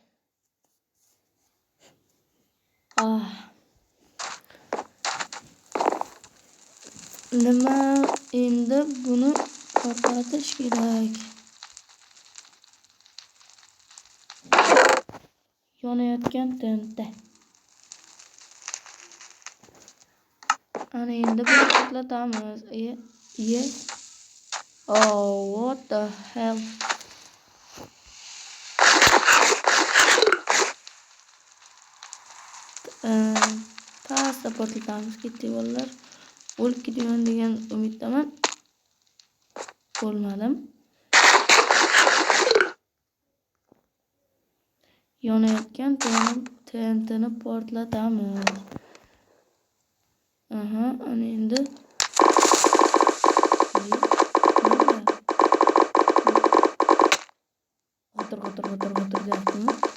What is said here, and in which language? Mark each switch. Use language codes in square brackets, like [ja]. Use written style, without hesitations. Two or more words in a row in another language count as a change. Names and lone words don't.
[uz] Nima endi buni portlatish kerak. Yonayotgan tenta. Ana endi buni portlatamiz. [en] Oh, what the hell? [uz] Pasta portlatamiz. Ketdi bolalar. O'lib ketaman degan umiddaman. Bo'lmadim. Yonayotgan tentani portlatamiz. Ana endi g'otir deyaptimi?